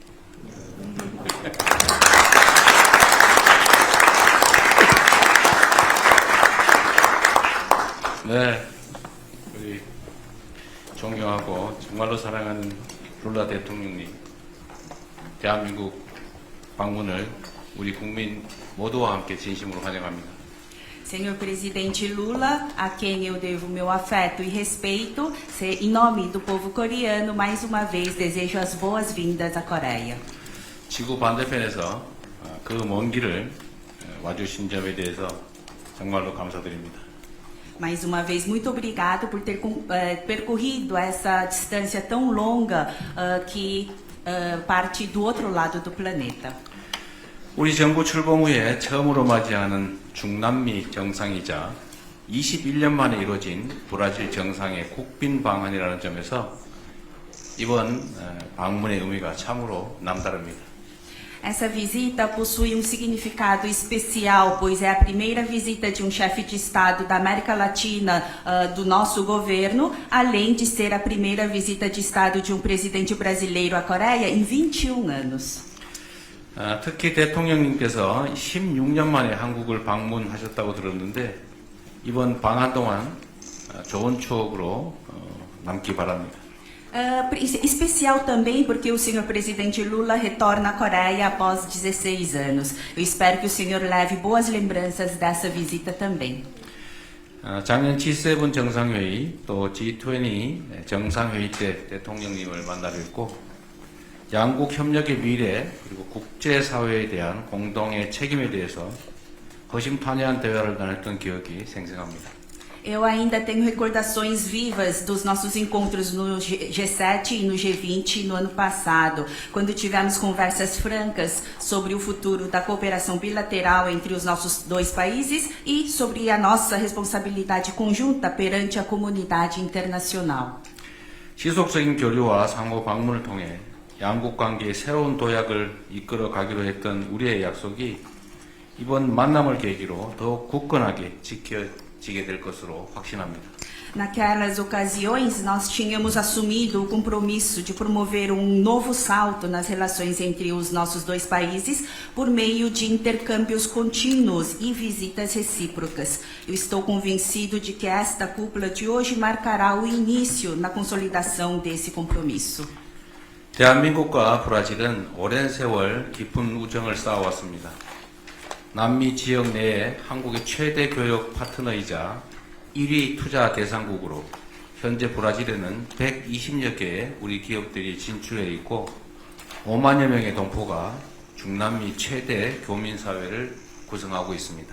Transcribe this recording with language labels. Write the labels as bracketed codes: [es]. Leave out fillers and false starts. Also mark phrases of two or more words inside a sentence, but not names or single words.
[ko] 네, 우리 존경하고 정말로 사랑하는 룰라 대통령님, 대한민국 방문을 우리 국민 모두와 함께 진심으로 환영합니다. [pt] Senhor presidente Lula, a quem eu devo meu afeto e respeito, em nome do povo coreano, mais uma vez desejo as boas-vindas à Coreia. [ko] 지구 반대편에서 그 먼 길을 와주신 점에 대해서 정말로 감사드립니다. [pt] Mais uma vez, muito obrigado por ter percorrido essa distância tão longa que parte do outro lado do planeta. [ko] 우리 정부 출범 후에 처음으로 맞이하는 중남미 정상이자 21년 만에 이루어진 브라질 정상의 국빈 방한이라는 점에서 이번 방문의 의미가 참으로 남다릅니다. [pt] Essa visita possui significado especial, pois é a primeira visita de chefe de Estado da América Latina do nosso governo, além de ser a primeira visita de Estado de presidente brasileiro à Coreia em 21 anos. [ko] 특히 대통령님께서 16년 만에 한국을 방문하셨다고 들었는데 이번 방한 동안 좋은 추억으로 남기 바랍니다. [pt] Especial também porque o senhor presidente Lula retorna à Coreia após 16 anos. Eu espero que o senhor leve boas lembranças dessa visita também. [ko] 작년 G7 정상회의 또 G20 정상회의 때 대통령님을 만나 뵙고 양국 협력의 미래 그리고 국제사회에 대한 공동의 책임에 대해서 허심탄회한 대화를 나눴던 기억이 생생합니다. [pt] Eu ainda tenho recordações vivas dos nossos encontros no G7 e no G20 no ano passado, quando tivemos conversas francas sobre o futuro da cooperação bilateral entre os nossos dois países e sobre a nossa responsabilidade conjunta perante a comunidade internacional. [ko] 지속적인 교류와 상호 방문을 통해 양국 관계의 새로운 도약을 이끌어 가기로 했던 우리의 약속이 이번 만남을 계기로 더욱 굳건하게 지켜지게 될 것으로 확신합니다. [pt] Naquelas ocasiões, nós tínhamos assumido o compromisso de promover um novo salto nas relações entre os nossos dois países por meio de intercâmbios contínuos e visitas recíprocas. Eu estou convencido de que esta cúpula de hoje marcará o início na consolidação desse compromisso. [ko] 대한민국과 브라질은 오랜 세월 깊은 우정을 쌓아왔습니다. 남미 지역 내에 한국의 최대 교역 파트너이자 1위 투자 대상국으로 현재 브라질에는 120여 개의 우리 기업들이 진출해 있고 5만여 명의 동포가 중남미 최대 교민사회를 구성하고 있습니다.